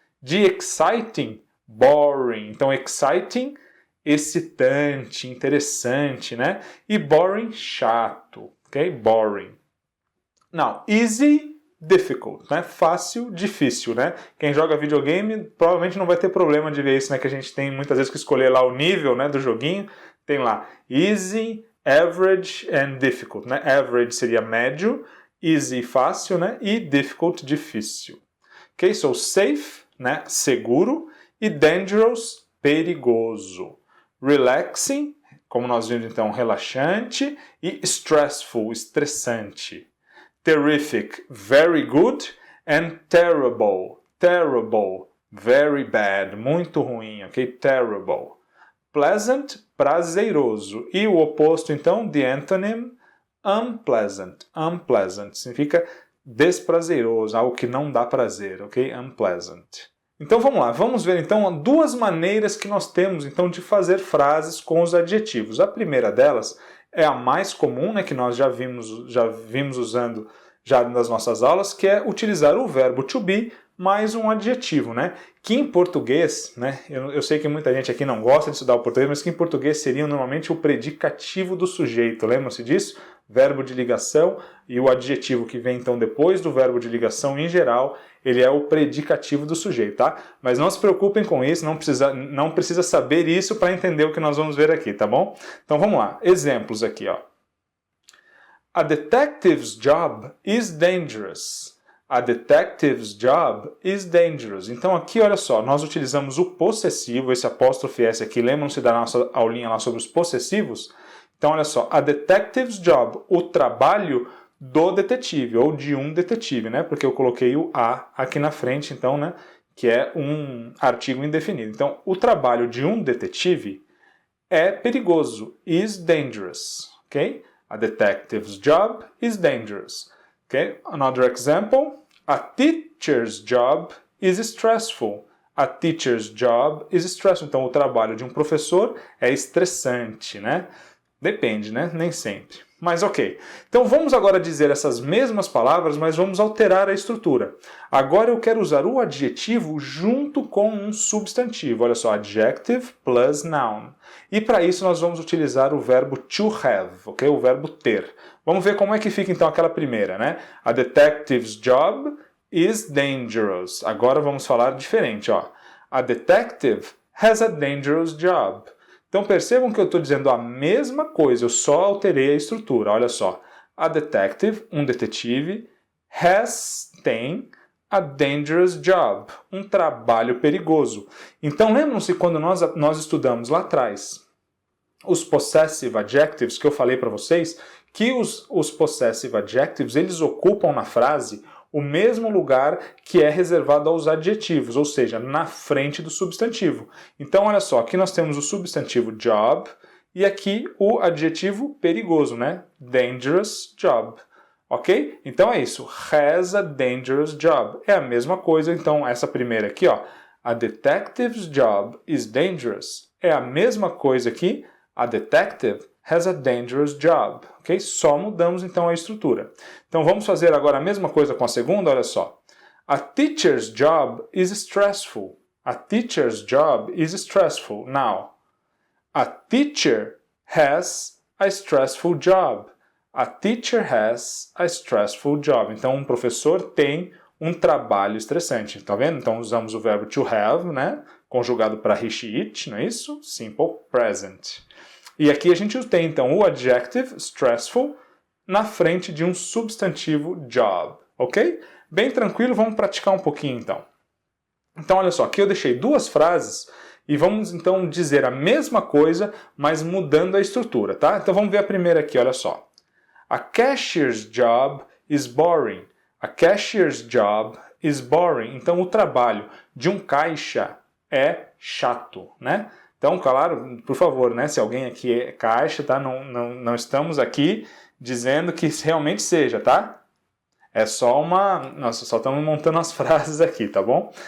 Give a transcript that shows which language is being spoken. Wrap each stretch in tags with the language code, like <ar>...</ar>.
<pt>De exciting, boring. Então exciting, excitante, interessante, né?</pt> <en>E boring, chato, ok? Boring. Now, easy, difficult, né?</en> <pt>Fácil, difícil, né? Quem joga videogame provavelmente não vai ter problema de ver isso, né? Que a gente tem muitas vezes que escolher lá o nível, né, do joguinho. Tem lá</pt> <en>easy, average and difficult, né?</en> <pt>Average seria médio, easy, fácil, né? E difficult, difícil. Ok? So, safe, né? Seguro. E dangerous, perigoso. Relaxing, como nós vimos então, relaxante. E stressful, estressante.</pt> <en>Terrific, very good, and terrible, very bad,</en> <pt>muito ruim,</pt> <en>ok? Terrible. Pleasant, prazeroso.</en> <pt>E o oposto, então,</pt> <en>the antonym, unpleasant.</en> <pt>Unpleasant significa desprazeroso, algo que não dá prazer, ok? Unpleasant. Então vamos lá, vamos ver então duas maneiras que nós temos então de fazer frases com os adjetivos. A primeira delas é a mais comum, né, que nós já vimos usando já nas nossas aulas, que é utilizar o verbo to be mais um adjetivo, né? Que em português, né? Eu sei que muita gente aqui não gosta de estudar o português, mas que em português seria normalmente o predicativo do sujeito. Lembram-se disso? Verbo de ligação e o adjetivo que vem então depois do verbo de ligação em geral, ele é o predicativo do sujeito, tá? Mas não se preocupem com isso, não precisa saber isso para entender o que nós vamos ver aqui, tá bom? Então vamos lá, exemplos aqui, ó.</pt> <en>A detective's job is dangerous. A detective's job is dangerous.</en> <pt>Então aqui, olha só, nós utilizamos o possessivo, esse apóstrofe S aqui, lembram-se da nossa aulinha lá sobre os possessivos? Então olha só,</pt> <en>a detective's job,</en> <pt>o trabalho do detetive, ou de um detetive, né? Porque eu coloquei o a aqui na frente, então, né? Que é um artigo indefinido. Então, o trabalho de um detetive é perigoso,</pt> <en>is dangerous,</en> <pt>ok?</pt> <en>A detective's job is dangerous. Okay? Another example, a teacher's job is stressful. A teacher's job is stressful.</en> <pt>Então, o trabalho de um professor é estressante, né? Depende, né? Nem sempre. Mas ok. Então, vamos agora dizer essas mesmas palavras, mas vamos alterar a estrutura. Agora eu quero usar o adjetivo junto com um substantivo. Olha só,</pt> <en>adjective plus noun.</en> <pt>E para isso nós vamos utilizar o verbo to have, ok? O verbo ter. Vamos ver como é que fica então aquela primeira, né? A detective's job is dangerous. Agora vamos falar diferente, ó.</pt> <en>A detective has a dangerous job.</en> <pt>Então percebam que eu estou dizendo a mesma coisa, eu só alterei a estrutura. Olha só. A detective, um detetive, tem</pt> <en>a dangerous job,</en> <pt>um trabalho perigoso. Então lembram-se quando nós estudamos lá atrás os possessive adjectives que eu falei para vocês, que os possessive adjectives eles ocupam na frase o mesmo lugar que é reservado aos adjetivos, ou seja, na frente do substantivo. Então, olha só, aqui nós temos o substantivo job e aqui o adjetivo perigoso, né?</pt> <en>Dangerous job. Ok?</en> <pt>Então é isso.</pt> <en>Has a dangerous job.</en> <pt>É a mesma coisa, então, essa primeira aqui, ó.</pt> <en>A detective's job is dangerous.</en> <pt>É a mesma coisa aqui.</pt> <en>A detective has a dangerous job. Ok?</en> <pt>Só mudamos então a estrutura. Então vamos fazer agora a mesma coisa com a segunda, olha só.</pt> <en>A teacher's job is stressful. A teacher's job is stressful. Now, a teacher has a stressful job. A teacher has a stressful job.</en> <pt>Então um professor tem um trabalho estressante. Tá vendo? Então usamos o verbo to have, né? Conjugado para he, she, it, não é isso? Simple present. E aqui a gente tem, então, o adjective, stressful, na frente de um substantivo job, ok? Bem tranquilo, vamos praticar um pouquinho, então. Então, olha só, aqui eu deixei duas frases e vamos, então, dizer a mesma coisa, mas mudando a estrutura, tá? Então, vamos ver a primeira aqui, olha só.</pt> <en>A cashier's job is boring. A cashier's job is boring.</en> <pt>Então, o trabalho de um caixa é chato, né? Então, claro, por favor, né, se alguém aqui é caixa, tá? Não estamos aqui dizendo que realmente seja, tá? É só nós só estamos montando as frases aqui, tá bom?</pt>